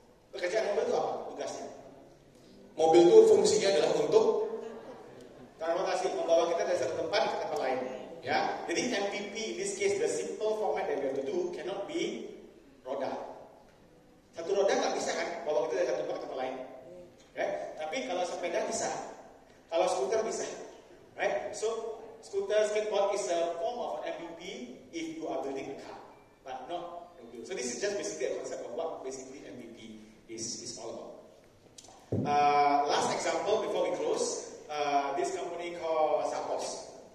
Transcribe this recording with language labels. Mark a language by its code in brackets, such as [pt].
[id] Pekerjaan mobil itu apa? Tugasnya. Mobil itu fungsinya adalah untuk transportasi, membawa kita dari satu tempat ke tempat lain. Ya, jadi [en] MVP in this case, the simple format that we have to do cannot be roda. [id] Satu roda nggak bisa kan, bawa kita dari satu tempat ke tempat lain. Right? Tapi kalau sepeda bisa, kalau skuter bisa. Right? [en] So scooter, skateboard is a form of MVP if you are building a car, but not mobil. So this is just basically a concept of what basically MVP is all about. Last example before we close. This company called Zappos.